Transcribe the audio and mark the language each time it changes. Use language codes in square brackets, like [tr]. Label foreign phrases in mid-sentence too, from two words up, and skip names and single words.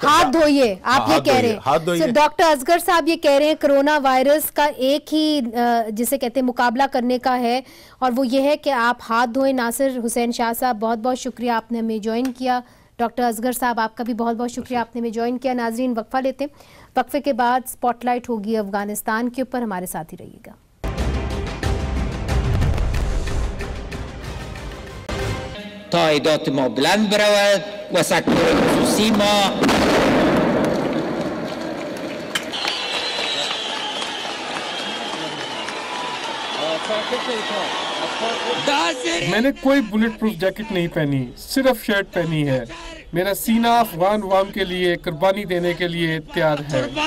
[ur] ہاتھ دھوئیے آپ یہ کہہ رہے ہیں. ڈاکٹر اصغر صاحب یہ کہہ رہے ہیں کرونا وائرس کا ایک ہی جسے کہتے ہیں مقابلہ کرنے کا ہے اور وہ یہ ہے کہ آپ ہاتھ دھوئیں. ناصر حسین شاہ صاحب بہت بہت شکریہ آپ نے ہمیں جوائن کیا. ڈاکٹر اصغر صاحب آپ کا بھی بہت بہت شکریہ آپ نے ہمیں جوائن کیا. ناظرین وقفہ لیتے ہیں، وقفے کے بعد سپاٹ لائٹ ہوگی افغانستان کے اوپر، ہمارے ساتھ ہی رہیے گا. [fa] تا عایدات ما بلند برود و سکتور خصوصی ما [ur] میں نے کوئی [en] bullet proof jacket [ur] نہیں پہنی، صرف شرٹ پہنی ہے. میرا سینہ افغان عوام کے لیے قربانی دینے کے لیے تیار ہے.